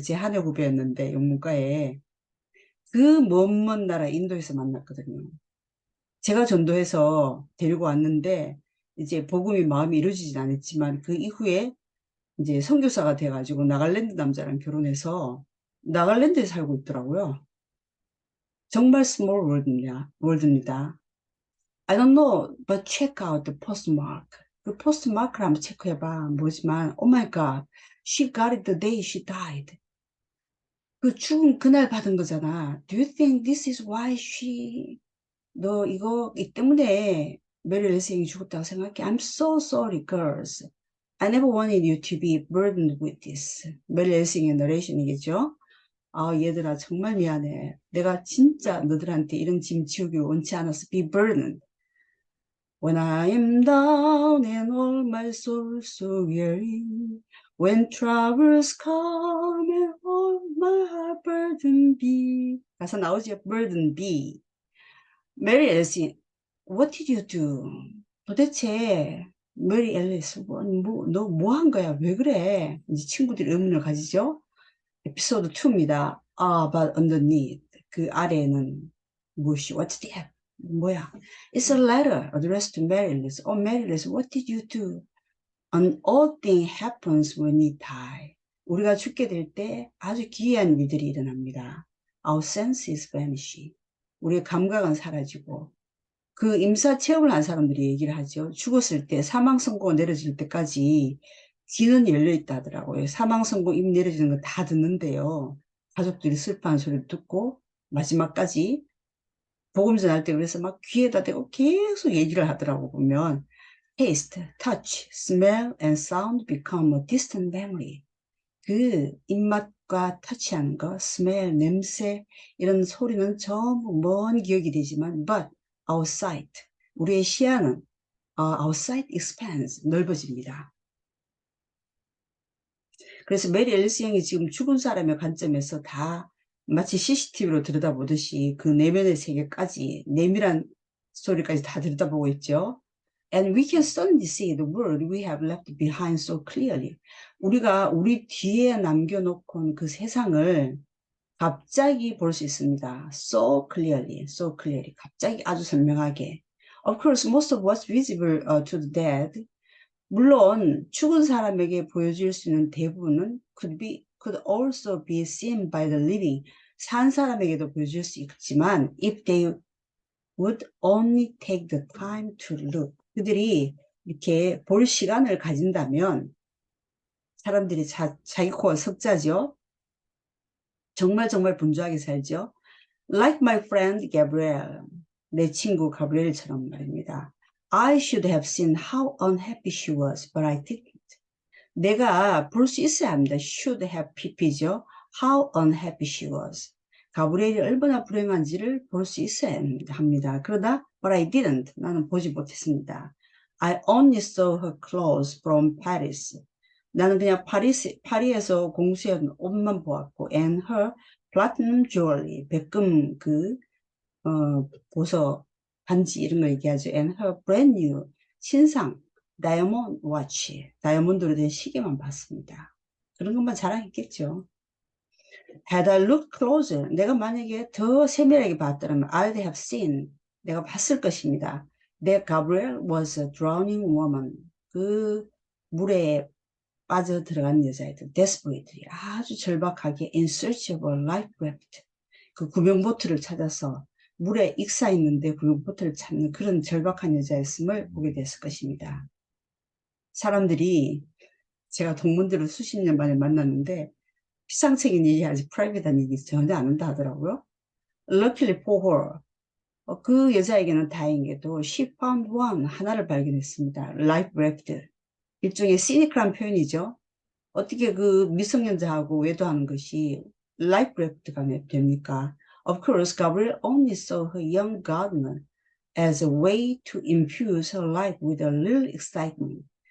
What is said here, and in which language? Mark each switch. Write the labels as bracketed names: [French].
[Korean] 제 한여 후배였는데, 영문과에. 그 먼 나라 인도에서 만났거든요. 제가 전도해서 데리고 왔는데, 이제 복음이 마음이 이루어지진 않았지만, 그 이후에 이제 선교사가 돼가지고 나갈랜드 남자랑 결혼해서 나갈랜드에 살고 있더라고요. 정말 스몰 월드입니다. [English] I don't know, but check out the postmark. [Korean] 그 포스트마크를 한번 체크해봐. 모르지만, [English] oh my God, she got it the day she died. [Korean] 그 죽은 그날 받은 거잖아. [English] Do you think this is why [Korean] 너 이거 이 때문에 메리 랜싱이 죽었다고 생각해? [English] I'm so sorry, girls. I never wanted you to be burdened with this. [Korean] 메리 랜싱의 너레이션이겠죠? 아, 얘들아, 정말 미안해. 내가 진짜 너들한테 이런 짐 지우기 원치 않아서 [English] be burdened. When I am down and all my soul so weary, when troubles come and all my heart burden be. [Korean] 가사 나오죠? [English] burden be. 메리 앨리스, what did you do? [Korean] 도대체 메리 앨리스, 너 뭐 한 거야? 왜 그래? 이제 친구들이 의문을 가지죠? 에피소드 2입니다. [English] But underneath. [Korean] 그 아래에는 무엇이? [English] What's that? [Korean] 뭐야? [English] It's a letter addressed to Maryless. Oh, Maryless, what did you do? An odd thing happens when we die. [Korean] 우리가 죽게 될 때 아주 기이한 일들이 일어납니다. [English] Our senses vanish. [Korean] 우리의 감각은 사라지고 그 임사 체험을 한 사람들이 얘기를 하죠. 죽었을 때 사망 선고가 내려질 때까지 귀는 열려 있다 하더라고요. 사망 선고 입 내려지는 거 다 듣는데요. 가족들이 슬퍼하는 소리를 듣고 마지막까지 복음 전할 때 그래서 막 귀에다 대고 계속 얘기를 하더라고 보면 [English] taste, touch, smell and sound become a distant memory. [Korean] 그 입맛과 터치하는 거, smell, 냄새 이런 소리는 전부 먼 기억이 되지만 [English] but our sight, [Korean] 우리의 시야는 [English] our sight expands, [Korean] 넓어집니다. 그래서 메리 앨리스 형이 지금 죽은 사람의 관점에서 다 마치 CCTV로 들여다보듯이 그 내면의 세계까지 내밀한 소리까지 다 들여다보고 있죠. [English] And we can suddenly see the world we have left behind so clearly. [Korean] 우리가 우리 뒤에 남겨놓고 그 세상을 갑자기 볼 수 있습니다. [English] So clearly, so clearly. [Korean] 갑자기 아주 선명하게. [English] Of course, most of what's visible to the dead. [Korean] 물론 죽은 사람에게 보여줄 수 있는 대부분은 [English] could also be seen by the living. [Korean] 산 사람에게도 보여줄 수 있지만 [English] if they would only take the time to look. [Korean] 그들이 이렇게 볼 시간을 가진다면 사람들이 자기 코가 석자죠. 정말 분주하게 살죠. [English] Like my friend Gabrielle. [Korean] 내 친구 가브리엘처럼 말입니다. [English] I should have seen how unhappy she was, but I didn't. [Korean] 내가 볼 수 있어야 합니다. [English] Should have pp죠. How unhappy she was. [Korean] 가브리엘이 얼마나 불행한지를 볼 수 있어야 합니다. 그러다 but I didn't. 나는 보지 못했습니다. [English] I only saw her clothes from Paris. [Korean] 나는 그냥 파리에서 공수해온 옷만 보았고 [English] and her platinum jewelry. [Korean] 백금 보석 반지 이런 거 얘기하죠. [English] And her brand new [Korean] 신상 다이아몬드 워치, 다이아몬드로 된 시계만 봤습니다. 그런 것만 자랑했겠죠. [English] Had I looked closer, [Korean] 내가 만약에 더 세밀하게 봤더라면 [English] I'd have seen, [Korean] 내가 봤을 것입니다. [English] That Gabrielle was a drowning woman. [Korean] 그 물에 빠져 들어간 여자애들, [English] desperately, [Korean] 아주 절박하게 in search of a life raft. 그 구명보트를 찾아서 물에 익사 있는데 구명보트를 찾는 그런 절박한 여자였음을 보게 됐을 것입니다. 사람들이 제가 동문들을 수십 년 만에 만났는데 피상적인 얘기 아직 프라이빗한 얘기 전혀 안 한다 하더라고요. [English] Luckily for her. [Korean] 그 여자에게는 다행히도 [English] she found one, [Korean] 하나를 발견했습니다. [English] Life raft. [Korean] 일종의 시니컬한 표현이죠. 어떻게 그 미성년자하고 외도하는 것이 life raft가 됩니까? [English] Of course, Gabrielle only saw her young gardener as a way to infuse her life with a little excitement.